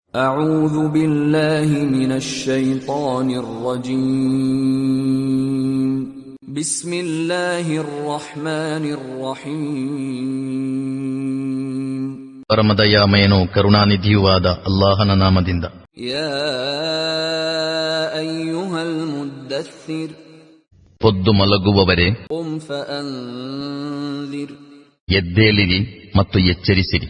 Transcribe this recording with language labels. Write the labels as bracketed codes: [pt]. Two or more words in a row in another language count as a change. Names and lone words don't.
[ar] أعوذ بالله من الشيطان الرجيم بسم الله الرحمن الرحيم [kn] ಪರಮದಯಾಮಯನೂ ಕರುಣಾನಿಧಿಯೂ ಆದ ಅಲ್ಲಾಹನ ನಾಮದಿಂದ. [ar] يا أيها المدثر, [kn] ಪೊದ್ದು ಮಲಗುವವರೇ, [ar] قم فأنذر, [kn] ಎದ್ದೇಳಿರಿ ಮತ್ತು ಎಚ್ಚರಿಸಿರಿ,